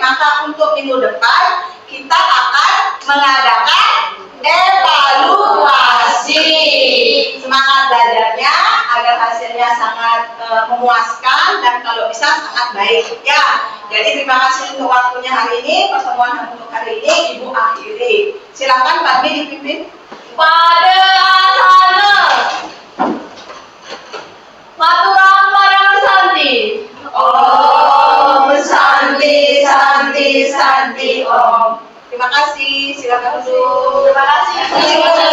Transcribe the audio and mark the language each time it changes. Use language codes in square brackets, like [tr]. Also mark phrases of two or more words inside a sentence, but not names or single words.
[id] Maka untuk minggu depan kita akan mengadakan evaluasi. Semangat belajarnya agar hasilnya sangat memuaskan dan kalau bisa sangat baik ya. Jadi terima kasih untuk waktunya hari ini. Pertemuan untuk hari ini Ibu akhiri. Silakan Pak B dipimpin. [ban] Pada asana Maturang Parang Santi. [sa] Om Santi Santi Santi Om. [id] Terima kasih. Silakan dulu. Terima kasih.